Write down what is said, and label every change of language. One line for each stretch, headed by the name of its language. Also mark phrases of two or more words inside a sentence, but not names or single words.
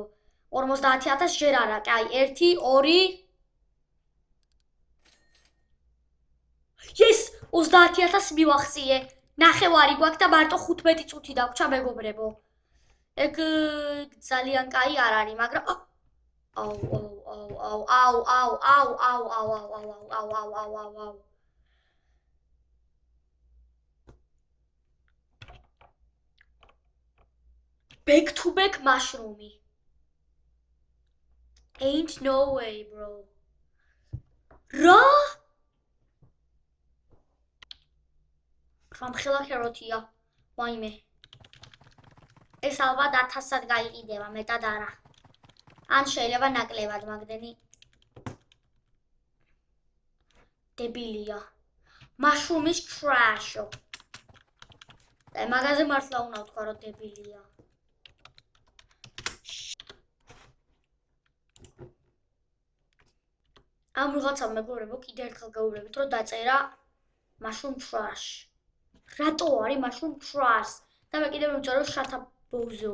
Georgian: 50000 ჯერ არა, კაი, 1 2 Yes, 30000 მივახციე. ნახევარი გვაქვს და მარტო 15 წუთი დაგვრჩა მეგობრებო. ეგ ძალიან კაი არ არის, მაგრამ აუ.
English: Back to back mushroom-ი. Ain't no way, bro.
Georgian: რა? გამხელა ქეროთია. ვაიმე. ეს ალბათ 1000-ად გაიყიდება, მეტად არა. ან შეიძლება ნაკლებად, მაგდენი. დებილია.
English: Mushroom is trash.
Georgian: და მაგაზე მართლა უნდა ვთქვა, რომ დებილია. ამ რაღაცა მეგობრებო, კიდე ერთხელ გაუბრებით, რომ დაწერა
English: mushroom trash.
Georgian: რატო არის
English: mushroom trash?
Georgian: და მე კიდე მივწერე
English: shut up bozo.